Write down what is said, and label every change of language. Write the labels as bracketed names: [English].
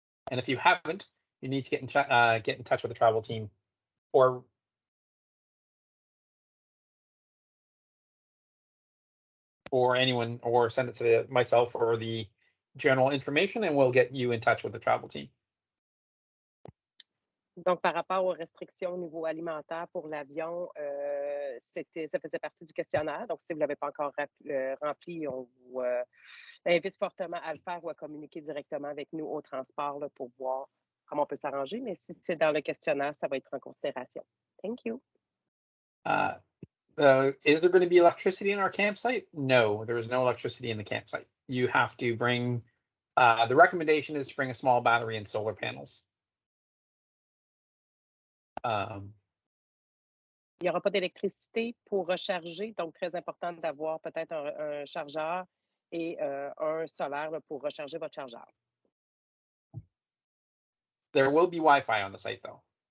[English] And if you haven't, you need to get in touch with the travel team or anyone, or send it to myself or the general information, and we'll get you in touch with the travel team. [French] Donc, par rapport aux restrictions au niveau alimentaire pour l'avion, ça faisait partie du questionnaire. Donc, si vous ne l'avez pas encore rempli, on vous invite fortement à le faire ou à communiquer directement avec nous au transport là, pour voir comment on peut s'arranger. Mais si c'est dans le questionnaire, ça va être en considération. [English] Thank you. Is there going to be electricity in our campsite? No, there is no electricity in the campsite. You have to bring, the recommendation is to bring a small battery and solar panels. [French] Il n'y aura pas d'électricité pour recharger, donc très important d'avoir peut-être un chargeur et un solaire là, pour recharger votre chargeur. [English] There will be Wi-Fi on the site, though.